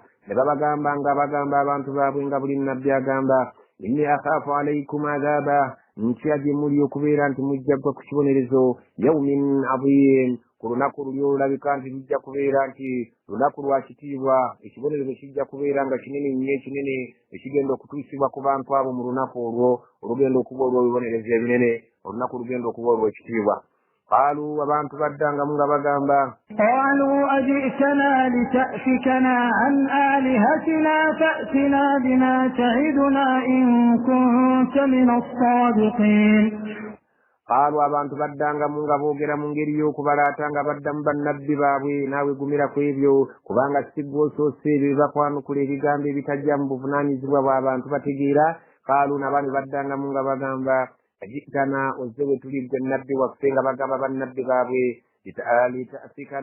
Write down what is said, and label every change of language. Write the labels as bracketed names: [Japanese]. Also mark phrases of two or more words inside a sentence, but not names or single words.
[Ganda] ne babagamba nga bagamba abantu baabwe nga buli nabbi agamba [Arabic] إني أخاف عليكم عذاب [Ganda] ntya gye muli okubeera nti mujjagwa ku kibonerezo [Arabic] يوم عظيم [Ganda] ku lunaku luli olulabika nti lujja kubeera nti lunaku lwa kitiibwa ekibonerezo kijja kubeera nga kinene nnyo ekinene ekigenda okutuusibwa ku bantu abo mu lunaku olwo olugenda okuba olw'ebibonerezo ebinene olunaku lugenda okuba olw'ekitiibwa. قالوا abantu baddangamu nga bagamba [Arabic] قالوا أجئتنا لتأفكنا عن آلهتنا فأتنا بما تعدنا إن كنت من الصادقين. [Ganda] قالوا abantu baddangamu nga boogera mu ngeri y'okubalaata nga baddamu bannabbi baabwe naawe gumira ku ebyo kubanga siggw'osoose ebyo bibakwanukula ebigambo ebitajja mu buvunaanyizibwa bw'abantu bategeera. قالوا nabani baddangamu nga bagamba ajitana ozewe tulidde nabbi waffe nga bagamba bannabbi baabwe litaafikana